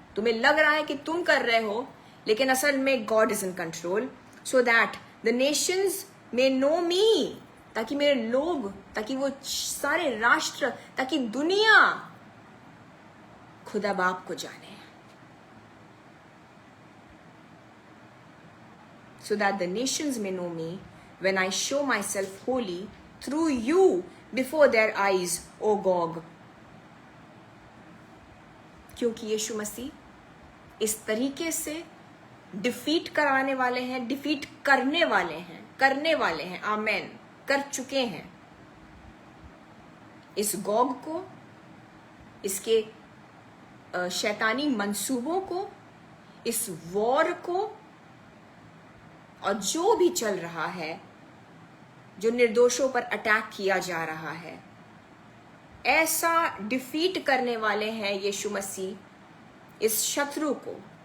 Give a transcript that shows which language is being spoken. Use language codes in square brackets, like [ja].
[hi] तुम्हें लग रहा है कि तुम कर रहे हो, लेकिन असल में [en] God is in control, so that the nations may know me, [hi] ताकि मेरे लोग, ताकि वो सारे राष्ट्र, ताकि दुनिया खुदा बाप को जाने। [en] So that the nations may know me when I show myself holy through you before their eyes, O Gog. [hi] क्योंकि यीशु मसीह इस तरीके से डिफीट कराने वाले हैं, डिफीट करने वाले हैं, आमेन, कर चुके हैं इस गॉग को, इसके शैतानी मंसूबों को, इस वॉर को, और जो भी चल रहा है, जो निर्दोषों पर अटैक किया जा रहा है, ऐसा डिफीट करने वाले हैं यीशु मसीह इस शत्रु को,